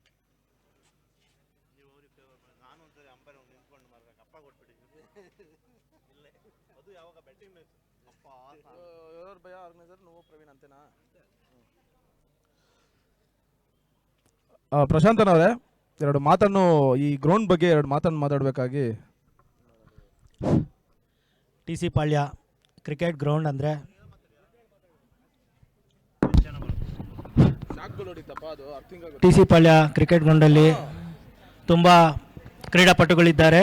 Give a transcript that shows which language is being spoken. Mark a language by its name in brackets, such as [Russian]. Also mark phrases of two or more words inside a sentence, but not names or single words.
[Kannada] ನಾನು ಒಂದ್ಸರಿ ಅಂಪೈರ್ ನಿಂತ್ಕೊಂಡು ಮಾಡ್ಬೇಕು, ಅಪ್ಪ ಕೊಟ್ಬಿಟ್ಟಿದ್ದೀನಿ. [Telugu] ఎవరు భయ ఆర్గనైజర్ నువ్వు ప్రవీణ్ అంతేనా [Kannada] ಪ್ರಶಾಂತ್ ಅವರೇ ಎರಡು ಮಾತನ್ನು ಈ ಗ್ರೌಂಡ್ ಬಗ್ಗೆ ಎರಡು ಮಾತನ್ನು ಮಾತಾಡಬೇಕಾಗಿ ಟಿ ಸಿ ಪಾಳ್ಯ [English] cricket ground [Kannada] ಅಂದರೆ ಟಿ ಸಿ ಪಾಳ್ಯ ಕ್ರಿಕೆಟ್ ಗ್ರೌಂಡಲ್ಲಿ ತುಂಬ ಕ್ರೀಡಾಪಟುಗಳಿದ್ದಾರೆ.